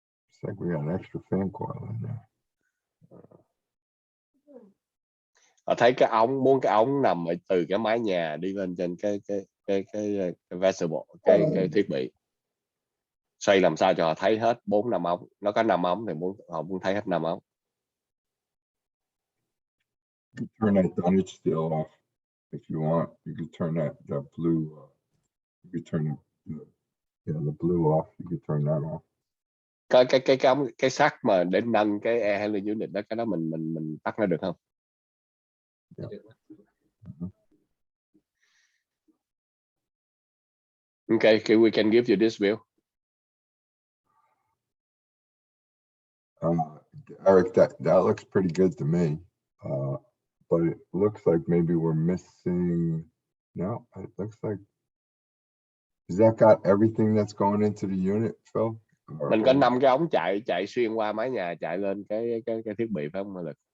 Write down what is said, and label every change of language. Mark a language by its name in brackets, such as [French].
[English] It's like we got an extra fan coil in there. [Vietnamese] Họ thấy cái ống, muốn cái ống nằm ở từ cái mái nhà đi lên trên cái vessel, cái thiết bị, xoay làm sao cho họ thấy hết 4-5 ống. Nó có 5 ống thì họ muốn thấy hết 5 ống. [English] Turn that Dunwich steel off if you want. You can turn that blue. You can turn the blue off. You can turn that off. [Vietnamese] Cái sắt mà để nâng cái air handling unit đó, cái đó mình tắt nó được không? [English] Yeah. Okay, we can give you this view. Eric, that looks pretty good to me. But it looks like maybe we're missing. No, it looks like. Has that got everything that's going into the unit, Phil? [Vietnamese] Mình có 5 cái ống chạy xuyên qua mái nhà, chạy lên cái thiết bị phải không?